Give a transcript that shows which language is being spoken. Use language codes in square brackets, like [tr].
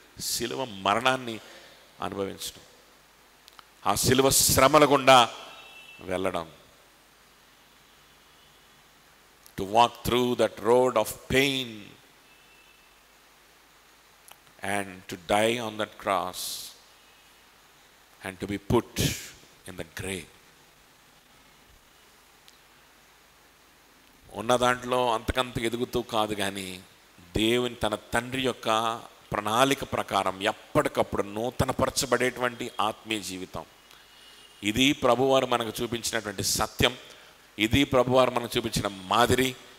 [te] శిలువ మరణాన్ని అనుభవించడం, ఆ శిలువ శ్రమల గుండా వెళ్ళడం. [en] To walk through that road of pain and to die on that cross and to be put in the grave. [te] ఉన్న దాంట్లో అంతకంత ఎదుగుతూ కాదు, కానీ దేవుని తన తండ్రి యొక్క ప్రణాళిక ప్రకారం ఎప్పటికప్పుడు నూతనపరచబడేటువంటి ఆత్మీయ జీవితం. ఇది ప్రభువారు మనకు చూపించినటువంటి సత్యం, ఇది ప్రభువారు మనకు చూపించిన మాదిరి.